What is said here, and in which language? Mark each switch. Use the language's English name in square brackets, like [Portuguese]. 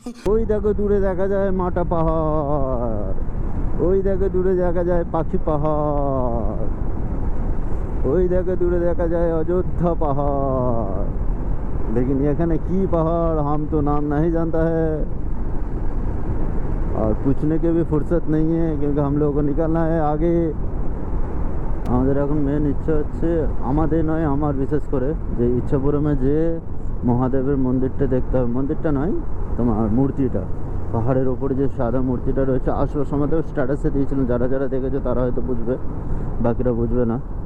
[Bangla] ওই দেখো দূরে দেখা যায় মাটা পাহাড়, ওই দেখো দূরে দেখা যায় পাখি পাহাড়, ওই দেখো দূরে দেখা যায় অযোধ্যা পাহাড়। [Hindi] लेकिन [Bangla] এখানে কি পাহাড় [Hindi] हम तो नाम नहीं जानता है। और पूछने की भी फुर्सत नहीं है क्योंकि हम लोगों को निकलना है आगे। [Bangla] আমাদের এখন মেন ইচ্ছা হচ্ছে, আমাদের নয় আমার বিশেষ করে, যে ইচ্ছাপুরমে যে মহাদেবের মন্দিরটা দেখতে হবে, মন্দিরটা নয় তোমার মূর্তিটা, পাহাড়ের ওপরে যে সাদা মূর্তিটা রয়েছে। আসবার সময় তো স্ট্যাটাসে দিয়েছিলাম, যারা যারা দেখেছো তারা হয়তো বুঝবে, বাকিরা বুঝবে না।